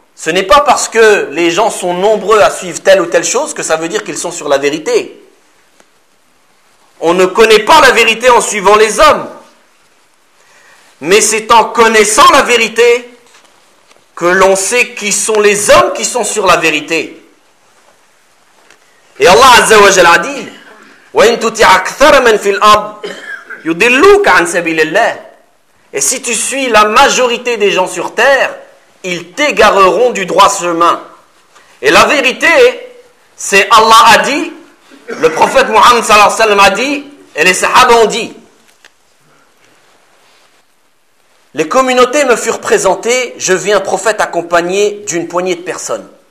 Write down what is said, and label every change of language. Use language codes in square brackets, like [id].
[fr] Ce n'est pas parce que les gens sont nombreux à suivre telle ou telle chose que ça veut dire qu'ils sont sur la vérité. On ne connaît pas la vérité en suivant les hommes. Mais c'est en connaissant la vérité que l'on sait qui sont les hommes qui sont sur la vérité. Et Allah Azza wa Jalla a dit, [ar] وَإِن تُطِعْ أَكْثَرَ مَنْ فِي الْأَرْضِ يُضِلُّكَ عَنْ سَبِيلِ اللَّهِ. [fr] Et si tu suis la majorité des gens sur terre, ils t'égareront du droit chemin. Et la vérité, c'est Allah a dit, le prophète Muhammad sallallahu alayhi wa sallam a dit, et les sahabes ont dit, les communautés me furent présentées, je vis un prophète accompagné d'une poignée de personnes.